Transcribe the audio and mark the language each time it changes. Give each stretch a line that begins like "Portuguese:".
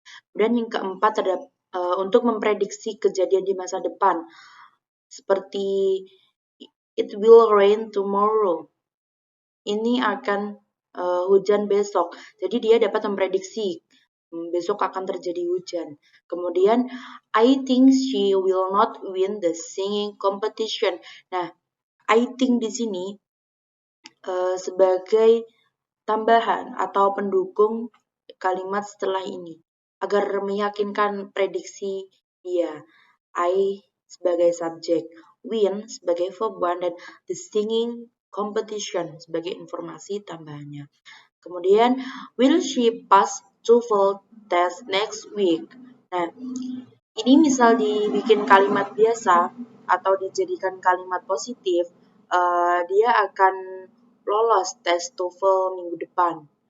Indonesian: Kemudian yang keempat terdapat untuk memprediksi kejadian di masa depan, seperti
English: it will rain tomorrow.
Indonesian: Ini akan hujan besok. Jadi dia dapat memprediksi besok akan terjadi hujan. Kemudian
English: I think she will not win the singing competition.
Indonesian: Nah,
English: I think
Indonesian: di sini sebagai tambahan atau pendukung kalimat setelah ini agar meyakinkan prediksi dia. I sebagai subjek, win sebagai verb one, dan the singing competition sebagai informasi tambahannya. Kemudian,
English: will she pass TOEFL test next week?
Indonesian: Nah, ini misal dibikin kalimat biasa atau dijadikan kalimat positif, dia akan lolos tes TOEFL minggu depan.